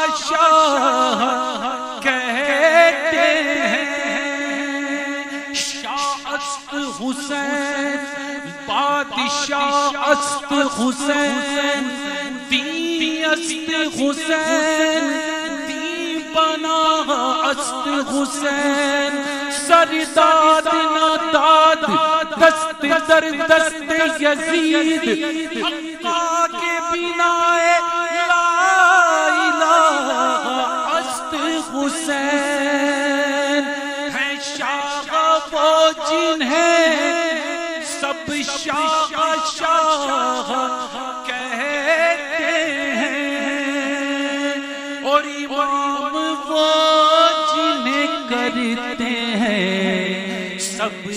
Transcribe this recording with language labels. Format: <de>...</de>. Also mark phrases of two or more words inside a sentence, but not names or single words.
<ur>شاہ کہتے ہیں،</ur> <fa>شاہ است حسین بادشاہ است حسین، دین است حسین، دین بنا است حسین، سرداد ناداد دست در دست یزید، حقا کے بنا لا الہ است حسین،</fa> <ur>ہے شاہ وہ جنہیں سب شاہ شاہ کہتے ہیں، اور امام وہ جنہیں کرتے ہیں سب</ur>